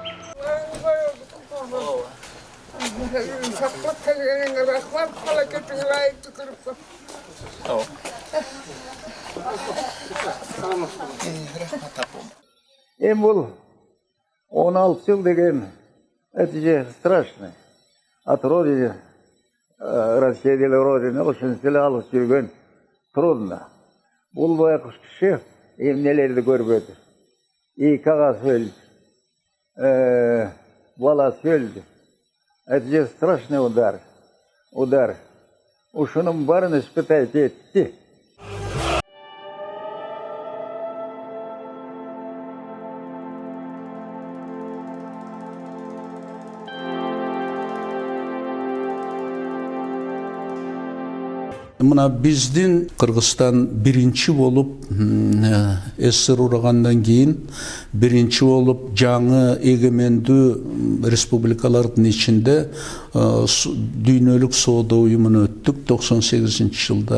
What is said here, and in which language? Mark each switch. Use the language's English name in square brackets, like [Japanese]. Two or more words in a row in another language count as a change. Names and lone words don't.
[Kyrgyz] Эми бул 16 жыл деген [Russian] это же страшно. От родины, расселили родину, [Kyrgyz] ошентип алыс жүргөн трудно. Бул баягы киши эмнелерди көрбөдү. Эки агасы өлдү, баласы өлдү. [Russian] Это же страшный удар. [Kyrgyz] Ушунун баарын испытать этти. Мына биздин Кыргызстан биринчи болуп СССР урагандан кийин биринчи болуп жаңы эгемендүү республикалардын ичинде дүйнөлүк соода уюмуна өттүк 98-жылда.